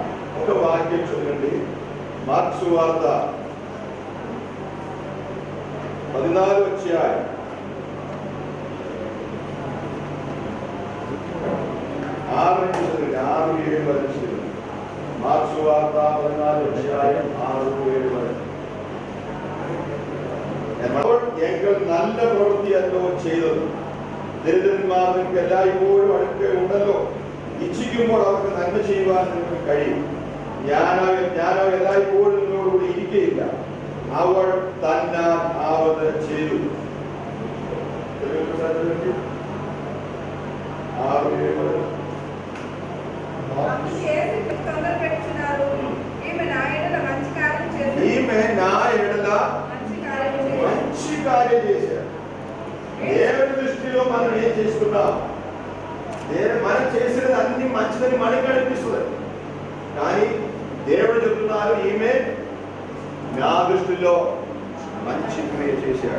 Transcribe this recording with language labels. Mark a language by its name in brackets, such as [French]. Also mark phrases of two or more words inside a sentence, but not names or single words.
[Telugu] ఒక వాక్యం చూడండి, మార్క్సు వార్త 14 అధ్యాయం 6-7 వరకు. [Malayalam] మార్క్సు వార్త 14 അധ്യായം 6-7 വരെ. ഞങ്ങൾ നല്ല പ്രവൃത്തിയല്ലോ ചെയ്തത്. ദരിദ്രന്മാർ നിങ്ങൾക്ക് എല്ലായ്പ്പോഴും അടുക്കെ ഉണ്ടല്ലോ. ഇച്ഛിക്കുമ്പോൾ അവർക്ക് നന്മ ചെയ്യുവാൻ നിങ്ങൾക്ക് കഴിയും. ഞാനോ എല്ലായ്പ്പോഴും നിങ്ങളോടുകൂടി ഇരിക്കുകയില്ല. അവൾ തന്നാൽ ആവത് ചെയ്തു. 6-7 വരെ. [Telugu] ఈమె నా ఎడల మంచి కార్యం చేశారు. దేవుని దృష్టిలో మనం ఏం చేస్తున్నాం? మనం చేసినది అన్ని మంచిదని మనకి అనిపిస్తుంది, కానీ దేవుడు చెప్తున్నారు ఈమె నా దృష్టిలో మంచి క్రియ చేశాడు.